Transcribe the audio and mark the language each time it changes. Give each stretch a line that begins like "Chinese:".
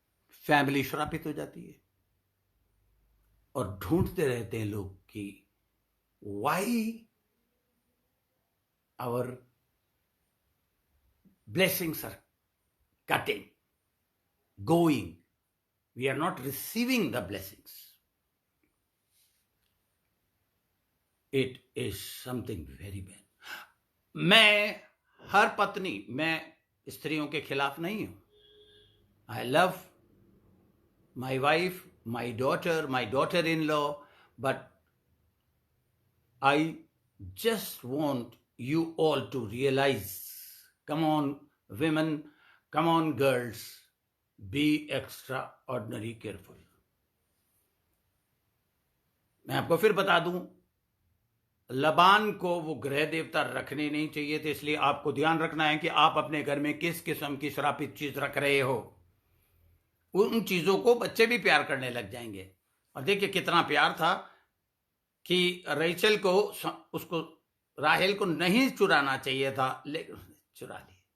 Hindi: Family श्रापित हो जाती है और ढूंढते रहते हैं लोग कि
English: Why our blessings are cutting, going, we are not receiving the blessings. It is something very bad.
Hindi: मैं हर पत्नी, मैं स्त्रियों के खिलाफ नहीं हूं।
English: I love my wife, my daughter-in-law, but I just want you all to realize, come on women, come on girls, be extraordinary careful.
Hindi: मैं आपको फिर बता दूं, लबान को वो ग्रह देवता रखने नहीं चाहिए थे, इसलिए आपको ध्यान रखना है कि आप अपने घर में किस किस्म की श्रापित चीज रख रहे हो। उन चीजों को बच्चे भी प्यार करने लग जाएंगे। और देखिए कितना प्यार था कि रेचल को, उसको राहेल को नहीं चुराना चाहिए था, लेकिन उसने चुरा ली।